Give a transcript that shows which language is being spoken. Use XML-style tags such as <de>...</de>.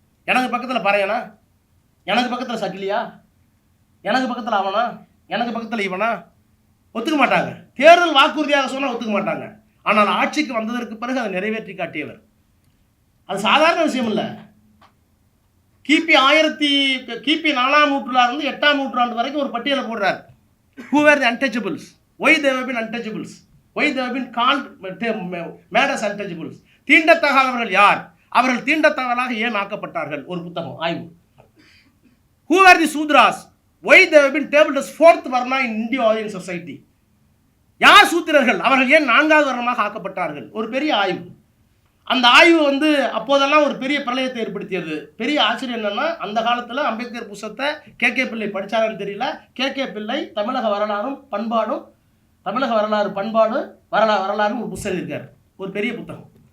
<ta>எனக்கு பக்கத்தில் பறையனா, எனக்கு பக்கத்தில் சக்கிலியா, எனக்கு பக்கத்தில் அவனா, எனக்கு பக்கத்தில் இவனா, ஒத்துக்க மாட்டாங்க. தேர்தல் வாக்குறுதியாக சொன்னால் ஒத்துக்க மாட்டாங்க. ஆனால் ஆட்சிக்கு வந்ததற்கு பிறகு அதை நிறைவேற்றி காட்டியவர். அது சாதாரண விஷயம் இல்லை. கிபி 4ஆம் நூற்றாண்டிலிருந்து 8ஆம் நூற்றாண்டு வரைக்கும் ஒரு பட்டியலை போடுறார்.</ta> <en>Who were the untouchables? Why they have been untouchables? Why they have been called made as untouchables?</en> <ta>தீண்டத்தகாதவர்கள் யார், அவர்கள் தீண்டத்தகாதவர்களாக ஏன் ஆக்கப்பட்டார்கள்? ஒரு புத்தகம் ஆய்வு.</ta> <en>Who were the Sudras? Why they have been tabled as 4th varna in Indo-Aryan society?</en> <ta>யார் சூத்திரர்கள், அவர்கள் ஏன் 4வது வர்ணமாக ஆக்கப்பட்டார்கள்? ஒரு பெரிய ஆய்வு. அந்த ஆய்வு அப்போதெல்லாம் ஒரு பெரிய பிரளயத்தை ஏற்படுத்தியது. பெரிய ஆச்சரியம் என்னன்னா, அந்த காலத்தில் அம்பேத்கர் புத்தகத்தை கே பிள்ளை படித்தாரான்னு தெரியல. கே பிள்ளை தமிழக வரலாறும் பண்பாடும், தமிழக வரலாறு பண்பாடு வரலாறும் ஒரு புத்தகம் இருக்கார், ஒரு பெரிய புத்தகம்.</ta>